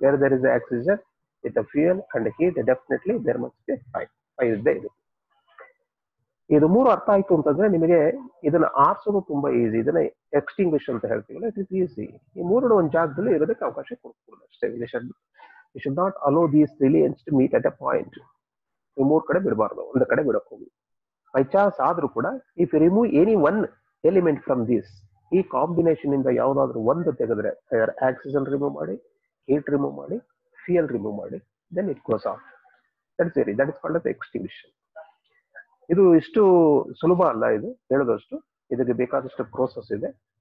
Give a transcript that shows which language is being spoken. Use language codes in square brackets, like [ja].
[en] Where there is oxygen with the fuel and heat, definitely there must be fire. [kn] Fire ಇದ್ದೇ ಇದೆ. ಇದು 3 ಅರ್ಥ ಆಯ್ತು ಅಂತಂದ್ರೆ ನಿಮಗೆ ಇದನ್ನ ಆರಿಸೋದು ತುಂಬಾ ಈಸಿ. ಇದನ್ನ ಎಕ್ಸ್ಟಿಂಗ್ವಿಷ್ ಅಂತ ಹೇಳ್ತೀವಲ್ಲ, [en] It is easy. [kn] ಈ 3 ಒಂದು ಜಾಗದಲ್ಲಿ ಇರೋದಕ್ಕೆ ಅವಕಾಶ ಕೊಡ್ಬೋದು ಅಷ್ಟೇ. [en] We should not allow these elements to meet at a point. [kn] ಈ 3 ಕಡೆ ಬಿಡಬಾರ್ದು, ಒಂದು ಕಡೆ ಬಿಡಕ್ ಹೋಗಿ. [en] by chance [kn] ಆದ್ರೂ ಕೂಡ [en] if you remove any one element from this, [kn] ಈ ಕಾಂಬಿನೇಷನ್ ಇಂದ ಯಾವ್ದಾದ್ರು ಒಂದು ತೆಗೆದ್ರೆ, [en] Oxygen remove ಮಾಡಿ, heat remove ಮಾಡಿ, fuel remove ಮಾಡಿ, then it goes off. That is called as extinguishion. [kn] ಇದು ಇಷ್ಟು ಸುಲಭ ಅಲ್ಲ ಇದು ಹೇಳೋದಷ್ಟು, ಇದಕ್ಕೆ ಬೇಕಾದಷ್ಟು ಪ್ರೋಸೆಸ್ ಇದೆ.